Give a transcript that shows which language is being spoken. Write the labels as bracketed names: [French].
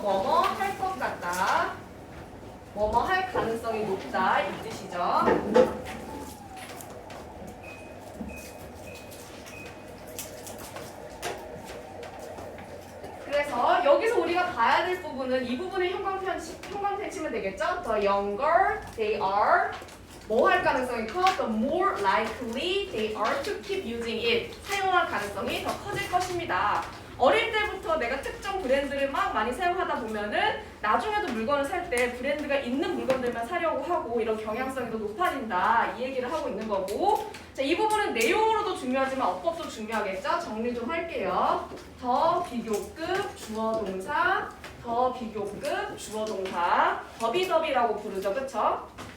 [Korean] 뭐뭐 할 것 같다 뭐뭐 할 가능성이 높다 이 뜻이죠 그래서 여기서 우리가 봐야 될 부분은 이 부분을 형광펜 치면 되겠죠? [English] The younger they are [Korean] 뭐 할 가능성이 커? [English] The more likely they are to keep using it [Korean] 사용할 가능성이 더 커질 것입니다. 어릴 때부터 내가 특정 브랜드를 막 많이 사용하다 보면은 나중에도 물건을 살 때 브랜드가 있는 물건들만 사려고 하고 이런 경향성이 더 높아진다 이 얘기를 하고 있는 거고 자, 이 부분은 내용으로도 중요하지만 어법도 중요하겠죠? 정리 좀 할게요. 더 비교급 주어 동사 더 비교급 주어 동사 더비더비라고 부르죠 그쵸?